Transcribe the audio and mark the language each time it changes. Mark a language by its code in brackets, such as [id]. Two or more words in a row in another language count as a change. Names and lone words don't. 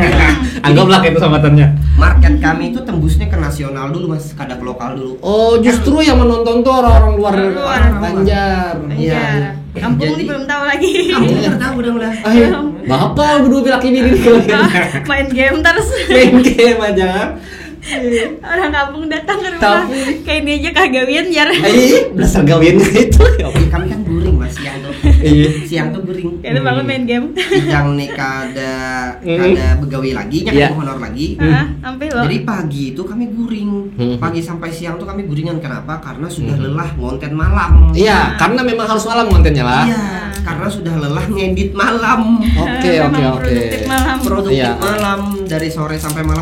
[id] Anggaplah itu sambatannya. [bjn] Market kami itu tembusnya ke nasional dulu, Mas, kada ke lokal dulu. [id] Oh, justru yang menonton tuh orang-orang luar Banjar. Iya. Kampung ini belum tahu lagi. Kampung belum tahu udah. Bapak berdua bilang ini main game terus. Main game aja. [bjn] Orang kampung datang ke rumah kayak ini aja kagawian jar. Dasar gawian itu. Kami kan guring, Mas, siang tuh. Siang tuh guring. [id] Kayak bangun main game. [bjn] Yang nih kada begawi lagi, kada honor lagi. Jadi pagi itu kami guring. Pagi sampai siang tuh kami guringan. [id] Kenapa? Karena sudah lelah ngonten malam. Iya, karena memang harus malam kontennya lah. Iya, karena sudah lelah ngedit malam. Oke. Produktif malam dari sore sampai malam.